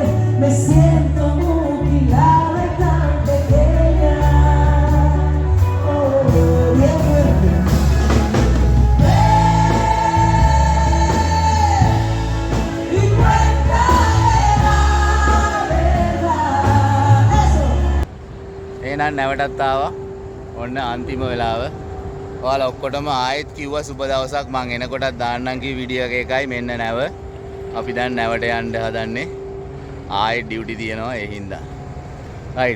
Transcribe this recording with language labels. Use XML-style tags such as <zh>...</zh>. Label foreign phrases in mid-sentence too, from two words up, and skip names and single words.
<es>Me siento mutilada y tan pequeña. Oh, bien fuerte. Ven y cuéntame la verdad. Eso.</es> <si>එහෙනම් නැවටත් ආවා. ඔන්න අන්තිම වෙලාව. ඔයාලා ඔක්කොටම ආයෙත් කිව්වා සුබ දවසක් මං එනකොටත් දාන්නම් කී වීඩියෝ එක එකයි මෙන්න නැව. අපි දැන් නැවට යන්න හදන්නේ. ආයෙත් ඩියුටි තියෙනවා ඒ හින්දා. රයිට්.</si>